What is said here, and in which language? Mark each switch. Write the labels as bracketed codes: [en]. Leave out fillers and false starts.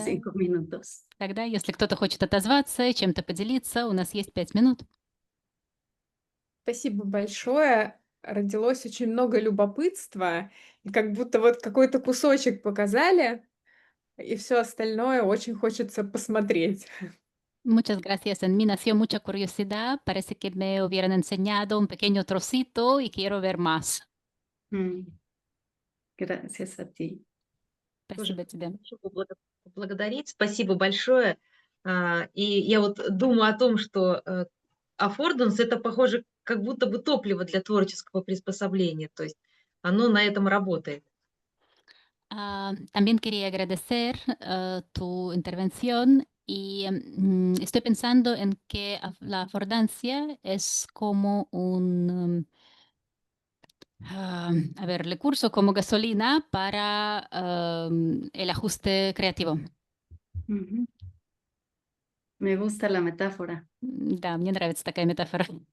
[ru] Тогда, [es] 5 minutos. [ru] тогда, если кто-то хочет отозваться, чем-то поделиться, у нас есть 5 минут. Спасибо большое. Родилось очень много любопытства, и как будто вот какой-то кусочек показали, и все остальное очень хочется посмотреть. [es] Muchas gracias. En mí nació mucha curiosidad. Parece que me hubieran enseñado un pequeño trocito y quiero ver más. Mm, Gracias a ti. [ru] Тоже Спасибо тебе. хочу поблагодарить. Спасибо большое. И я вот думаю о том, что аффорданс — это, похоже, как будто бы топливо для творческого приспособления. То есть оно на этом работает. [es] También quería agradecer tu intervención y estoy pensando en que la affordancia es como un, a ver, recurso como gasolina para el ajuste creativo. Ujú. Me gusta la metáfora. [ru] Да, мне нравится такая метафора.